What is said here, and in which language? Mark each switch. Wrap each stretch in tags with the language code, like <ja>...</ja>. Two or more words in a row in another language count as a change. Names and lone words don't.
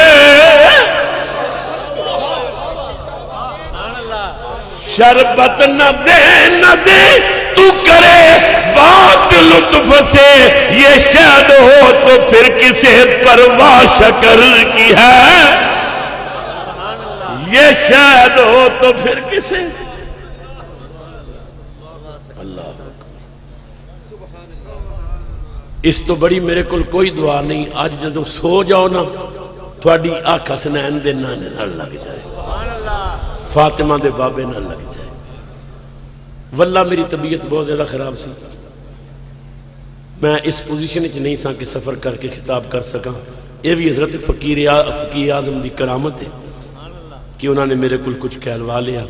<ur>شربت نہ دے نہ دے، تو کرے بات لطف سے، یہ شاید ہو تو پھر کسے پرواہ شکر کی ہے، یہ شاید ہو تو پھر کسے،</ur> <pa>اللہ اس تو بڑی میرے کول کوئی دعا نہیں. اج جدوں سو جاؤ نا تھوڑی اکھ حسنین دے نانے نال لگ جائے,</pa> <ar>سبحان اللہ.</ar> <pa>فاطمہ دے بابے نال لگ جائے. واللہ میری طبیعت بہت زیادہ خراب سی, میں اس پوزیشن وچ نہیں سا کہ سفر کر کے خطاب کر سکاں. یہ بھی حضرت فقیر اعظم دی کرامت ہے کہ انہوں نے میرے کول کچھ کہلوا لیا.</pa>